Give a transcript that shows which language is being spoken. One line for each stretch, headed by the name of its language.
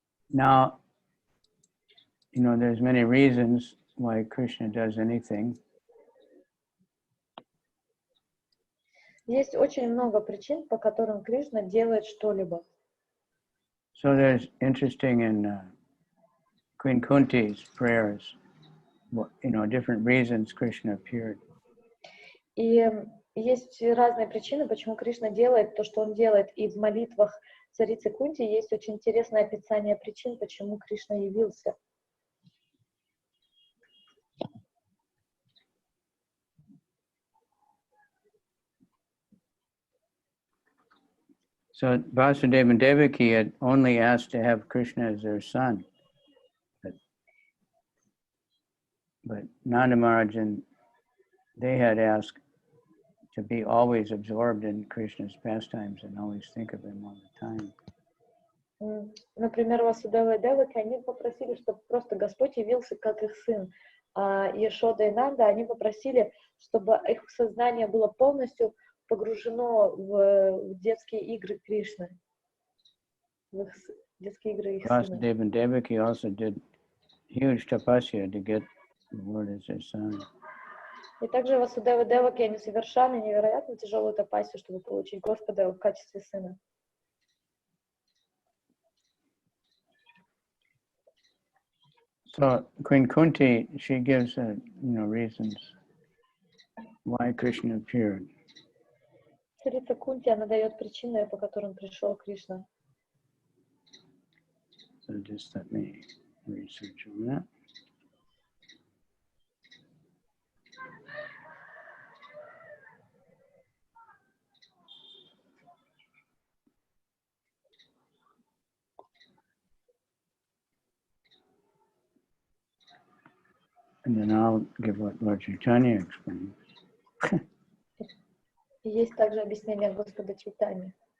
English: Now, there's many reasons why Krishna does anything.
Russian: Есть очень много причин, по которым Кришна делает что-либо.
English: So there's interesting in Queen Kunti's prayers, different reasons Krishna appeared.
Russian: И есть разные причины, почему Кришна делает то, что он делает. И в молитвах царицы Кунти есть очень интересное описание причин, почему Кришна явился.
English: So Vasudeva and Devaki had only asked to have Krishna as their son. But Nanda Maharaj and they had asked to be always absorbed in Krishna's pastimes and always think of him all the time.
Russian: Например, Васудева и Деваки, они попросили, чтобы просто Господь явился как их сын. А Яшода и Нанда, они попросили, чтобы их сознание было полностью погружено в детские игры Кришны. В их детские игры их сына.
English: Vasudeva and Devaki also did huge tapasya to get the Lord as their son.
Russian: И также Васудева и Деваки, они совершали невероятно тяжелую тапасию, чтобы получить Господа в качестве сына.
English: So Queen Kunti, she gives reasons why Krishna appeared.
Russian: Царица Кунти, она дает причины, по которым пришел Кришна.
English: So just let me research on that. And then I'll give what Lord Chaitanya explains.
Russian: Есть также объяснение Господа Чайтаньи.